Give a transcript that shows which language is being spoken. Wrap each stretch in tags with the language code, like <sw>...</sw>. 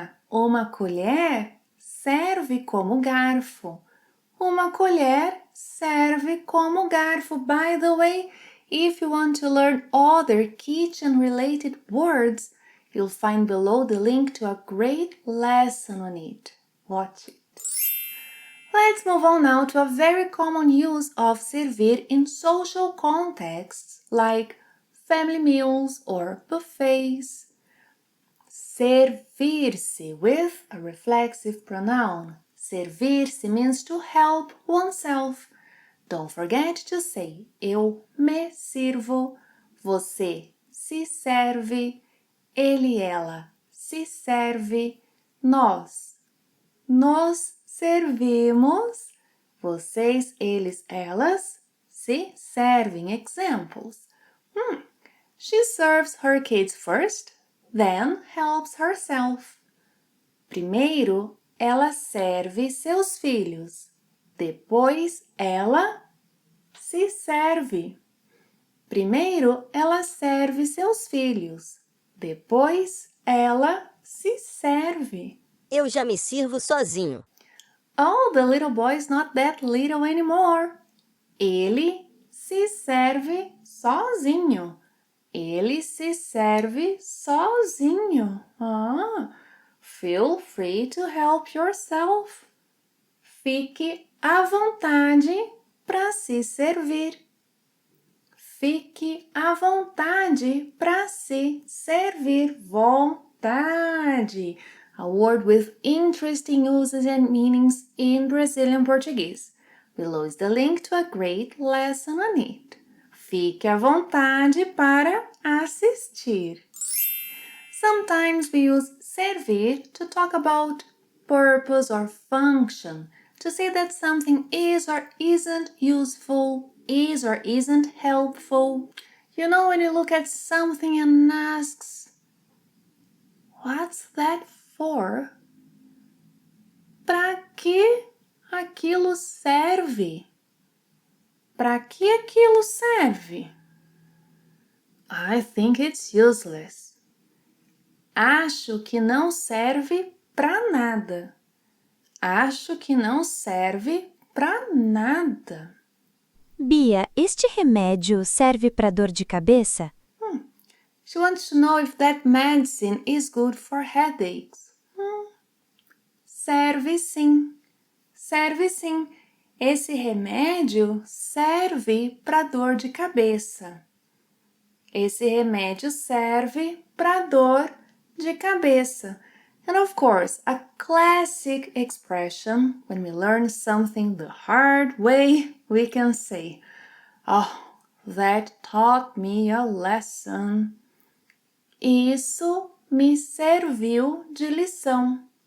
<pt>Uma colher serve como garfo. Uma colher serve como garfo.</pt> <en>By the way, If you want to learn other kitchen-related words, you'll find below the link to a great lesson on it. Watch it. Let's move on now to a very common use of servir in social contexts like family meals or buffets. Servir-se with a reflexive pronoun. Servir-se means to help oneself. Don't forget to say</en> <pt>eu me sirvo, você se serve, ele, ela se serve, nós nos servimos, vocês, eles, elas se servem.</pt> <en>Examples. She serves her kids first, then helps herself.</en> <pt>Primeiro, ela serve seus filhos. Depois, ela se serve. Primeiro, ela serve seus filhos. Depois, ela se serve. Eu já me sirvo sozinho.</pt> <en>Oh, the little boy is not that little anymore.</en> <pt>Ele se serve sozinho. Ele se serve sozinho.</pt> <en>Feel free to help yourself.</en> <pt>Fique à vontade para se servir. Fique à vontade para se servir. Vontade.</pt> <en>A word with interesting uses and meanings in Brazilian Portuguese. Below is the link to a great lesson on it.</en> <pt>Fique à vontade para assistir.</pt> <en>Sometimes we use servir to talk about purpose or function, to say that something is or isn't useful, is or isn't helpful. You know when you look at something and asks, what's that for?</en> <pt>Para que aquilo serve? Para que aquilo serve?</pt> <en>I think it's useless.</en> <pt>Acho que não serve para nada. Acho que não serve para nada. Bia, este remédio serve para dor de cabeça?</pt> <en>She wants to know if that medicine is good for headaches.</en> <pt>Serve sim. Serve sim. Esse remédio serve para dor de cabeça. Esse remédio serve para dor de cabeça.</pt> <en>And of course, a classic expression when we learn something the hard way, we can say, "Oh, that taught me a lesson."</en> <pt>Isso me serviu de lição.</pt>